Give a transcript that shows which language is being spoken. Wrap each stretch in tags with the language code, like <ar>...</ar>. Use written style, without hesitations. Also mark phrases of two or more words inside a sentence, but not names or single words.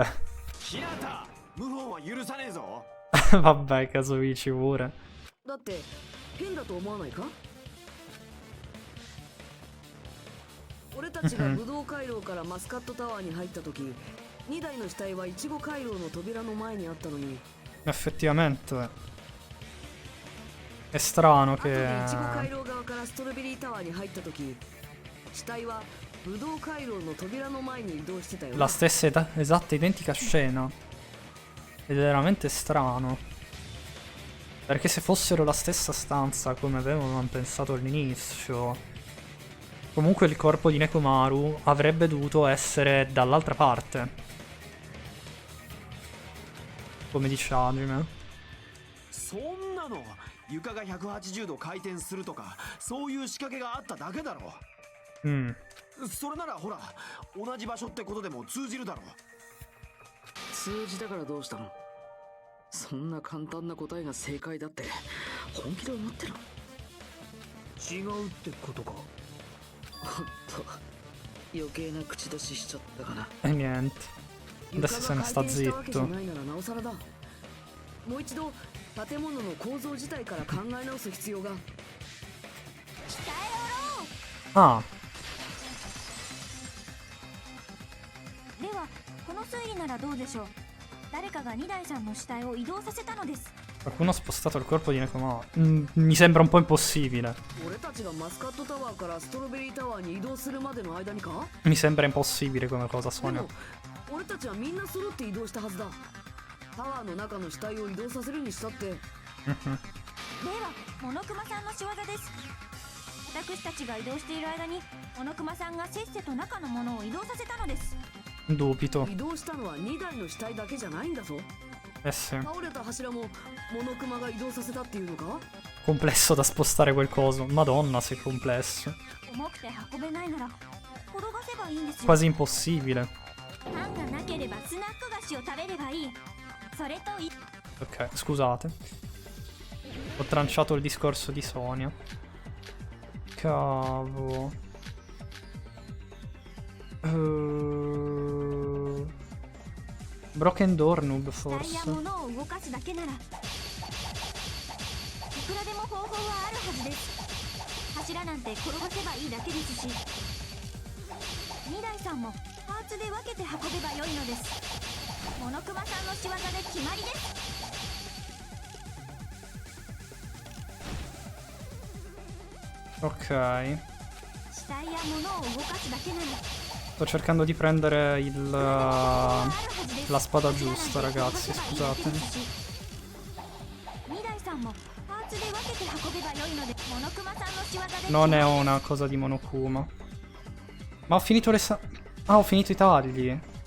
<ja>日向、謀反は許さねえぞ。</ja> <it>Vabbè, Kazuichi pure.</it> <ja>だって変だと思わないか。俺たちが武道回廊からマスカットタワーに入った時、2台の死体はイチゴ回廊の扉の前にあったのに、</ja> <it>Effettivamente. È strano</it> <ja>後で</ja> <it>che...</it> <ja>イチゴ回廊側からストロベリータワーに入った時、死体は武道回廊の扉の前に移動してたよね。</ja> <it>La stessa esatta identica scena. Ed è veramente strano. Perché se fossero la stessa stanza come avevano pensato all'inizio, comunque il corpo di Nekomaru avrebbe dovuto essere dall'altra parte. Come dice Hajime.</it> <ja>そんなの床が180度回転するとかそういう仕掛けがあっただけだろ。それならほら同じ場所ってことでも通じるだろ。数字だからどうしたの。そんな簡単な答えが正解だって本気で思ってる。違うってことか。ほんと余計な口出ししちゃったかな。</ja> <it>E niente. Adesso se ne sta</it> <ja>床が回転したわけじゃ</ja> <it>zitto.</it> <ja>ないならなおさらだ。もう一度建物の構造自体から考え直す必要が。 Ah, ではこの推理ならどうでしょう。誰かが2台さんの死体を移動させたのです。</ja> <it>qualcuno ha spostato il corpo di Nekomaru. Mi sembra un po' impossibile.</it> <ja>俺たちがマスカットタワーからストロベリータワーに移動するまでの間にか。</ja> <it>Mi sembra impossibile come cosa,</it> <ja>で Sonia. も俺たちはみんな揃って移動したはずだ。タワーの中の死体を移動させるにしたって。ではモノクマさんの仕業です。私たちが移動している間にモノクマさんがせっせと中のものを移動させたのです。</ja> <it>Dubito.</it> <ja>移動したのは2台の死体だけじゃないんだぞ。</ja> <it>Eh sì.</it> <ja>倒れた柱もモノクマが移動させたっていうのか。</ja> <it>Complesso da spostare quel coso. Madonna, se è complesso.</it> <ja>重くて運べないなら転がせばいいんですよ。</ja> <it>Quasi impossibile.</it> <ja>パンがなければスナック菓子を食べればいい。それと</ja> <it>Ok, scusate. Ho tranciato il discorso di Sonia. Cavo.</it> <en>Broken Door Noob</en> <ja>死体や</ja> <it>forse.</it> <ja>物を動かすだけならいくらでも方法はあるはずです。柱なんて転がせばいいだけですし、2台さんもパーツで分けて運べばよいのです。モノクマさんの仕業で決まりです。 Ok. 死体や物を動かすだけなら</ja> <it>Sto cercando di prendere la spada giusta, ragazzi, scusatemi. Non è una cosa di Monokuma. Ma ho finito le ho finito i tagli.</it>